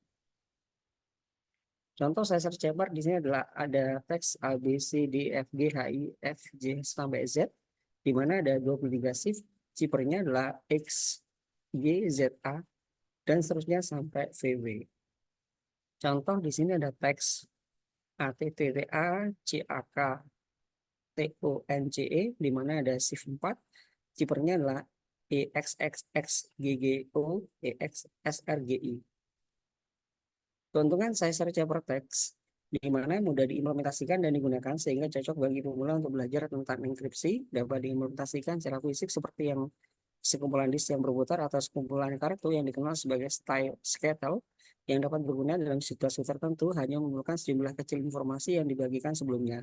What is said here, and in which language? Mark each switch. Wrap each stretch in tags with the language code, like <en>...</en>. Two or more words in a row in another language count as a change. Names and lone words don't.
<id>Contoh Caesar Chipper di sini adalah ada teks A, B, C, D, F, G, H, I, F, J sampai Z, di mana ada 23 shift. Chippernya adalah X, Y, Z, A, dan seterusnya sampai VW. Contoh di sini ada teks A, T, T, T, A, C, A, K, T, O, N, C, E, di mana ada shift 4. Chippernya adalah E, X, X, X, G, G, O, E, X, S, R, G, I. Keuntungan Caesar Chipper Text di mana mudah diimplementasikan dan digunakan sehingga cocok bagi pemula untuk belajar tentang enkripsi, dapat diimplementasikan secara fisik seperti yang sekumpulan disk yang berputar atau sekumpulan kartu yang dikenal sebagai style skettle yang dapat berguna dalam situasi tertentu hanya memerlukan sejumlah kecil informasi yang dibagikan sebelumnya.</id>